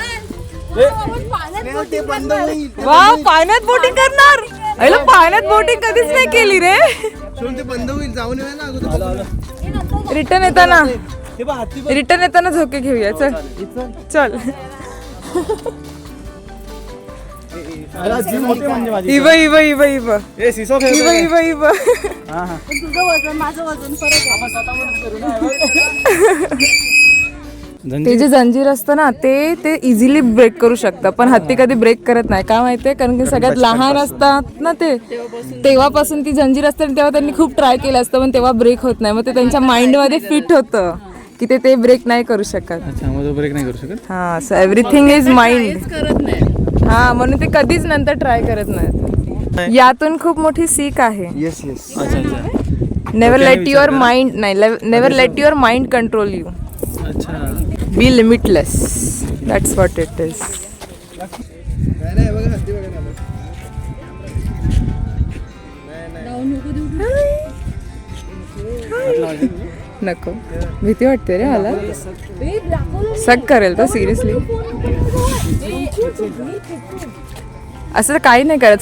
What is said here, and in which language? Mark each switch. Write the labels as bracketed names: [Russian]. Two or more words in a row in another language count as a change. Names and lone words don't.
[Marathi] वा पाण्यात बोटिंग करणार. अरे पाण्यात बोटिंग कधीच नाही केली रे. ते बंद होईल जाऊन येऊया ना अगोदर. रिटर्न येताना हे बघ हाती रिटर्न येताना झोके घेऊया. चल चल. मोठे म्हणजे माझी. इव इव इव इव ए सिसो इव इव इव. हा हा. तुझं वजन माझं वजन फरक ते जे जंजीर असतं ना ते इझिली ब्रेक करू शकतं, पण हत्ती कधी ब्रेक करत नाही. का माहितीये? कारण की सगळ्यात लहान असतात ना ते, तेव्हापासून ती जंजीर असते आणि तेव्हा त्यांनी खूप ट्राय केलं असतं पण तेव्हा ब्रेक होत नाही. मग ते त्यांच्या माइंडमध्ये फिट होतं की ते ब्रेक नाही करू शकत. अच्छा मग ब्रेक नाही करू शकत. हा [English] so everything is mind. [Marathi] हा म्हणून ते कधीच नंतर ट्राय करत नाहीत. यातून खूप मोठी सीख आहे. [English] yes yes. [Marathi] अच्छा अच्छा. [English] never let your mind नाही never let your mind control you. अच्छा. Be limitless. That's what it is. [Marathi] नाही बघा हत्ती बघा ना. नको भीती वाटते रे मला. सग करेल तो सिरियसली. असं काही नाही करत.